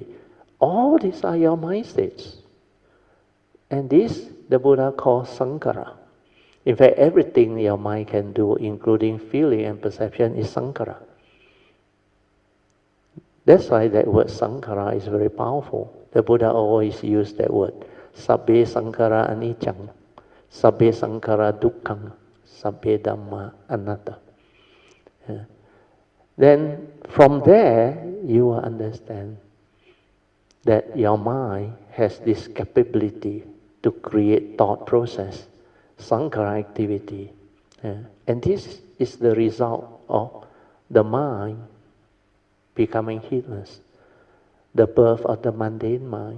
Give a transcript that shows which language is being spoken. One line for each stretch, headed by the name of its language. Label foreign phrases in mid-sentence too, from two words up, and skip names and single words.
English: All these are your mind states. And this, the Buddha calls sankhara. In fact, everything your mind can do, including feeling and perception, is sankhara. That's why that word sankhara is very powerful. The Buddha always used that word.
Pali: Sabbe sankhara anicca. Sabbe sankhara dukkha. Sabbe dhamma anatta.
English: Then from there, you will understand that your mind has this capability to create thought process, sankhara activity. And this is the result of the mind becoming heedless, the birth of the mundane mind.